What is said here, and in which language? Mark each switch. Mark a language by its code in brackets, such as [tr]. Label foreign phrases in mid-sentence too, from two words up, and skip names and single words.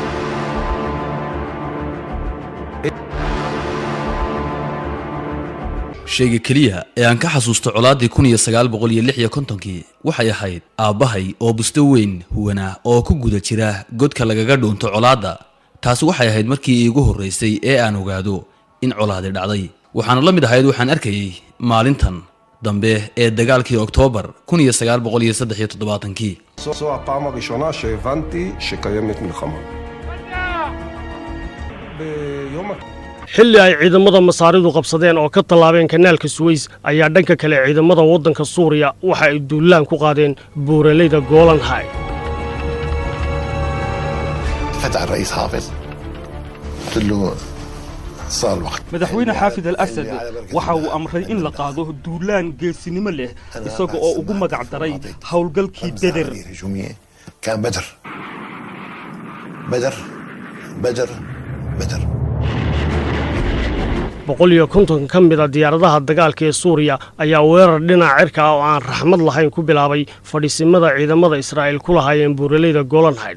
[so] shayga kaliya ee aan ka xasuusto colaadii 1956 waxay ahayd aabahay oo busto weyn huwana oo ku guda jira godka lagaga dhuunto colaada taasi waxay ahayd markii iigu horeysay ee aan ogaado in colaadi dhacday waxaan la mid ahayd waxaan arkayay maalintan dambe ee dagaalkii Oktoobar 1973 [he] זו הפעם הראשונה שהבנתי שקיימת מלחמה. [so] xilli ay ciidamada masaaridu qabsadeen oo ka tallaabeen kanaalka Suez ayaa dhanka kale ciidamada waddanka Suuriya waxa ay duulaan ku qaadeen buuraleyda Golan High. [ar] فتح الرئيس حافظ قلت له صار الوقت [so] madaxweyne xaafid al-Asad waxa uu amray in la qaado duulaan geesinimo leh isaga oo ugu magac daray hawlgalkii Badr. [ar] كان بدر [so] 150 ka mid ah diyaaradaha dagaalka ee Suuriya ayaa weerar dhinaca cirka ah oo aan raxmad lahayn ku bilaabay fadhiisimada ciidamada Israa'iil ku lahaayeen buuraleyda Golan High.